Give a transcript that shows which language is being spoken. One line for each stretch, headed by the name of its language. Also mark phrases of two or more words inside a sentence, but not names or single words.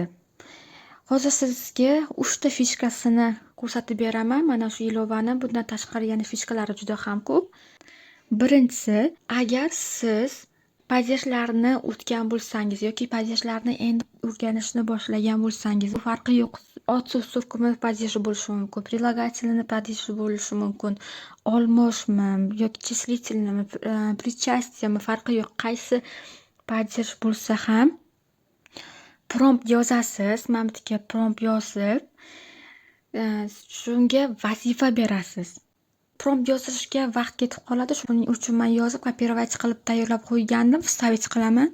Uzbek: Hozir sizga 3 ta fishkasini ko'rsatib beraman. Mana shu ilovani, bundan tashqari yana fishkalari juda ham ko'p. Birinchisi, agar siz padejlarni o'tgan bo'lsangiz yoki padejlarni endi o'rganishni boshlagan bo'lsangiz, farqi yo'q. Отсутствие suvkumi падежи bo'lishi mumkin,
Russian: прилагательный падежи
Uzbek: bo'lishi mumkin, olmoshmi yoki числительныйmi, причастиеmi farqi yo'q. Qaysi падеж bo'lsa ham prompt yozasiz. Mana bu yerga prompt yozib, shunga vazifa berasiz. Prompt yozishga vaqt ketib qoladi. Shuning uchun men yozib, kopировать qilib tayyorlab qo'ygandim. Вставить qilaman.